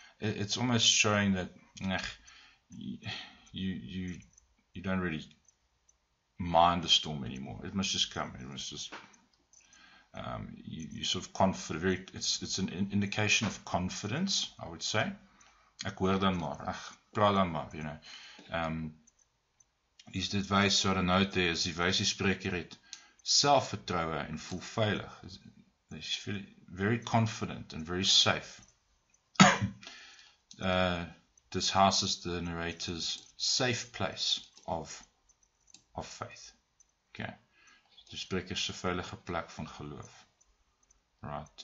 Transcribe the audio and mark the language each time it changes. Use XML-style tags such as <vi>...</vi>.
<en>It's almost showing that you don't really mind the storm anymore. It must just come. It must just you sort of confident. It's an indication of confidence, I would say.</en> <af>Ek hoor dan maar. Ag, praat dan maar,</af> <en>you know.</en> <af>Is dit wys so 'n note there is die wyse spreker het selfvertroue en voel veilig.</af> <en>He's very confident and very safe. This house is the narrator's safe place of faith. Okay.</en> <af>Die spreker se veilige plek van geloof. Right.</af>